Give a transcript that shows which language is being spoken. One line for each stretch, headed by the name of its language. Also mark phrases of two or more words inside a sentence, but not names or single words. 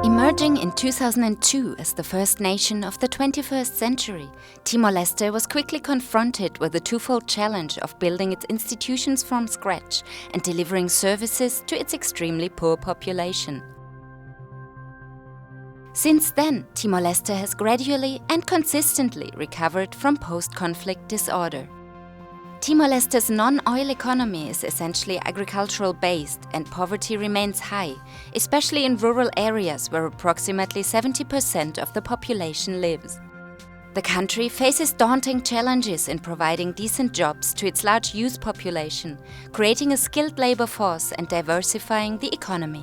English: Emerging in 2002 as the first nation of the 21st century, Timor-Leste was quickly confronted with the twofold challenge of building its institutions from scratch and delivering services to its extremely poor population. Since then, Timor-Leste has gradually and consistently recovered from post-conflict disorder. Timor-Leste's non-oil economy is essentially agricultural-based and poverty remains high, especially in rural areas where approximately 70% of the population lives. The country faces daunting challenges in providing decent jobs to its large youth population, creating a skilled labor force and diversifying the economy.